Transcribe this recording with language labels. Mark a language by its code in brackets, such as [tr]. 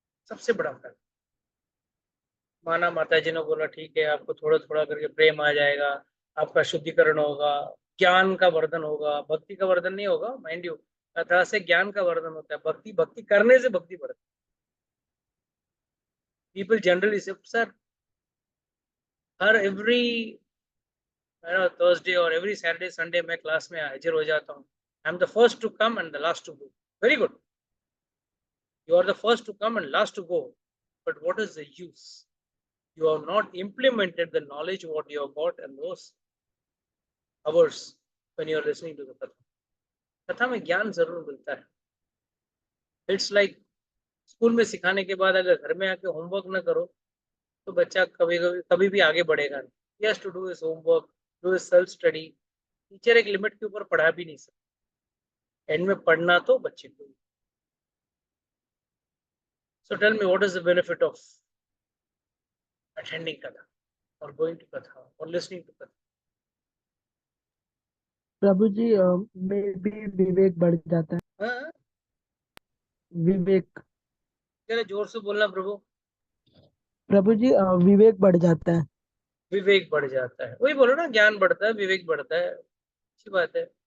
[hi] सबसे बड़ा फायदा, माना माता जी ने बोला ठीक है, आपको थोड़ा थोड़ा करके प्रेम आ जाएगा, आपका शुद्धिकरण होगा, ज्ञान का वर्धन होगा, भक्ति का वर्धन नहीं होगा, [en] mind you, [hi] कथा से ज्ञान का वर्धन होता है, भक्ति करने से भक्ति बढ़ती है। [en] people generally से, sir हर every Thursday और एवरी सैटरडे संडे [hi] मैं क्लास में हाजिर हो जाता हूँ, [en] I am the first to come and the last to go. Very good, you are the first to come and last to go, but what is the use? You have not implemented the knowledge what you have got in those hours when you are listening to the katha. [hi] कथा में ज्ञान जरूर मिलता है। [en] it's like [hi] school में सिखाने के बाद अगर घर में आके होमवर्क ना करो तो बच्चा कभी भी आगे बढ़ेगा नहीं। [en] He has to do his homework, do his self study. [hi] Teacher एक लिमिट के ऊपर पढ़ा भी नहीं सकता, एंड में पढ़ना तो बच्चे को। [en] So tell me, what is the benefit of attending katha or going to katha or listening to katha? [hi] प्रभु जी में भी विवेक बढ़ जाता है। हाँ? विवेक, जरा जोर से बोलना प्रभु। प्रभु जी विवेक बढ़ जाता है। विवेक बढ़ जाता है, वही बोलो ना, ज्ञान बढ़ता है, विवेक बढ़ता है, अच्छी बात है।